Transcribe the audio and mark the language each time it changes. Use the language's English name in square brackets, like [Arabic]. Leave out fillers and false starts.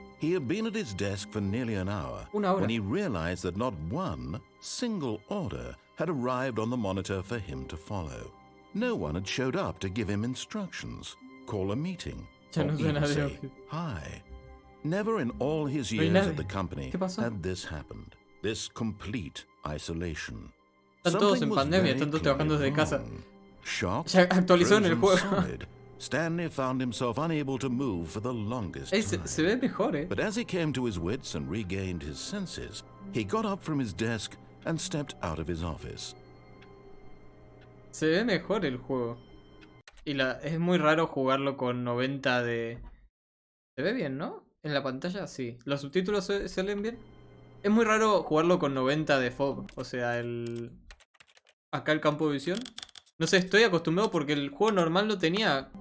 [English] He had been at his desk for nearly an hour when he realized that not one single order had arrived on the monitor for him to follow. No one had showed up to give him instructions, call a meeting, or even say hi. Never in all his years at the company had this happened. This complete isolation. [Spanish] Están todos en pandemia, están todos trabajando desde casa. [English] Shocked, [Spanish] ya actualizó en el juego. [English] solid, Stanley found himself unable to move for the longest time. [Spanish] Se ve mejor, [English] But as he came to his wits and regained his senses, he got up from his desk and stepped out of his office. [Spanish] Se ve mejor el juego. Y es muy raro jugarlo con 90 de... Se ve bien, ¿no? En la pantalla sí. ¿Los subtítulos se leen bien? Es muy raro jugarlo con 90 de FOV. O sea, acá el campo de visión. No sé, estoy acostumbrado porque el juego normal no tenía...